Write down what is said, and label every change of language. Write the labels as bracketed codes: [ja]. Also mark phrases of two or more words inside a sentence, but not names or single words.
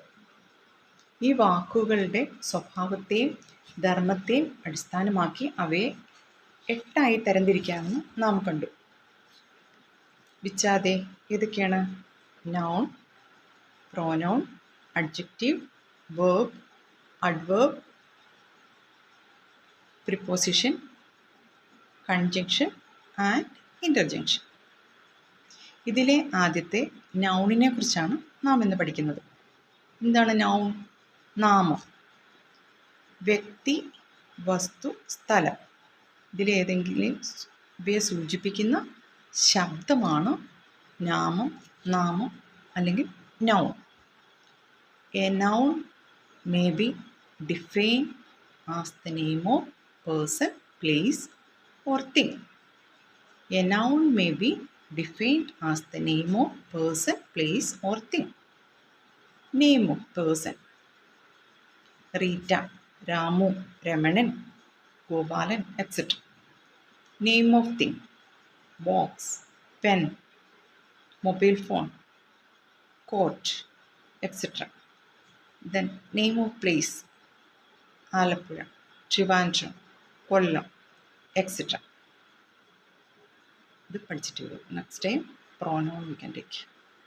[ml] ഈ വാക്കുകളുടെ സ്വഭാവത്തെയും ധർമ്മത്തെയും അടിസ്ഥാനമാക്കി അവയെ 8 തരംതിരിക്കാമെന്ന് നാം കണ്ടു. വിച്ചാതെ ഏതൊക്കെയാണ്? [en] noun, pronoun, adjective, verb, adverb, preposition, conjunction and interjection. [ml] ഇതിലെ ആദ്യത്തെ നൗണിനെ കുറിച്ചാണ് നാം ഇന്ന് പഠിക്കുന്നത്. എന്താണ് നൗൺ? നാമം. വ്യക്തി, വസ്തു, സ്ഥലം ഇതിലേതെങ്കിലും ഇവയെ സൂചിപ്പിക്കുന്ന ശബ്ദമാണ് നാമം അല്ലെങ്കിൽ നൗൺ. [en] A noun may be defined as the name of person, place or thing. A noun may be defined as the name of person, place or thing. Name of person: Rita, Ramu, Ramanan, Gopalan, etc. Name of thing: box, pen, mobile phone, coat, etc. Then name of place: Alappuzha, Trivandrum, Kollam, etc. [ml] ഇത് പഠിച്ചിട്ട് വരും. [en] next time pronoun we can take.